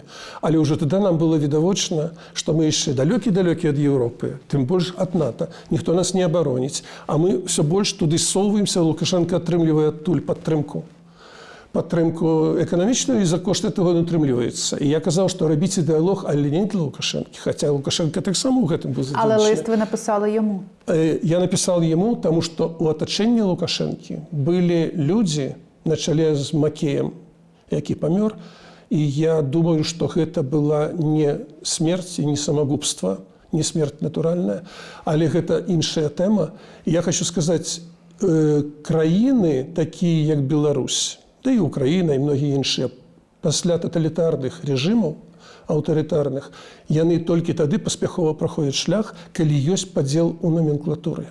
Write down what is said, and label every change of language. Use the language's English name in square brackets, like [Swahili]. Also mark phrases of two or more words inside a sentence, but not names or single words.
[Belarusian] Але ўжо тады нам было відавочна, што мы яшчэ далёкі-далёкі ад Еўропы, тым больш ад НАТО. Ніхто нас не абароніць, а мы ўсё больш туды ссоўваемся, Лукашенко атрымлівае адтуль падтрымку эканамічную, і за кошт этого не утрымліваецца. І я казаў, што рабіце дыялог, але не для Лукашэнкі, хаця Лукашенко таксама ў гэтым быў задзейнічаны. [Ukrainian] Але лист ви написали йому. [Russian] Я написал ему, [Belarusian] тому што у атачэнні Лукашэнкі былі людзі на чале з Макеем, які памёр, і я думаю, што гэта была не смерць і не самагубства, не смерць натуральная, але гэта іншая тэма. І я хочу сказаць, краіны такія, як Беларусь, да і Украіна, і многія іншыя, пасля таталітарных рэжымаў, аўтарытарных, яны толькі тады паспяхова праходзяць шлях, калі ёсць падзел у номенклатуры.